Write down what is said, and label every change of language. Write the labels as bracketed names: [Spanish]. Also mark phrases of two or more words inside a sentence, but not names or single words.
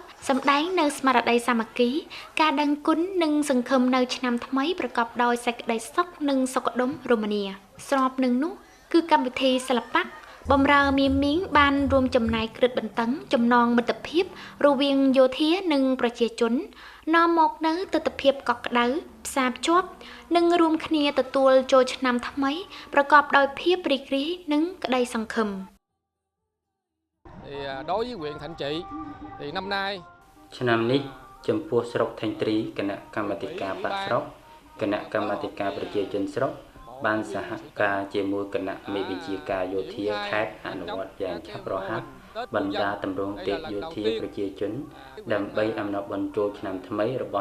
[Khmer] សម្ដែងនៅស្មារតីសាមគ្គីការដឹងគុណនិងសង្ឃឹមនៅឆ្នាំថ្មីប្រកបដោយសេចក្តីសុខនិងសុខដុមរមនាស្របនឹងនោះគឺកម្មវិធីសិល្បៈបម្រើមាមីងបានរួមចំណែកគ្រឹះបន្តឹងចំណងមិត្តភាពរវាងយោធានិងប្រជាជននាំមកនៅទស្សនភាពកក់ក្ដៅផ្សារភ្ជាប់និងរួមគ្នាទទួលចូលឆ្នាំថ្មីប្រកបដោយភាពរីករាយនិងក្តីសង្ឃឹម [Vietnamese] đối với huyện Thạnh Trị thì năm nay [Khmer] ឆ្នាំនេះចំពោះស្រុកថេងត្រីគណៈកម្មាធិការបកស្រុកគណៈកម្មាធិការប្រជាជនស្រុកបានសហការជាមួយគណៈមេវិជាការយោធា ខេត្តអនុវត្តយ៉ាងឆាប់រហ័សបណ្ដាតម្រង់ទេពយោធាប្រជាជនដើម្បីអំណរបុណ្យចូលឆ្នាំថ្មីរបស់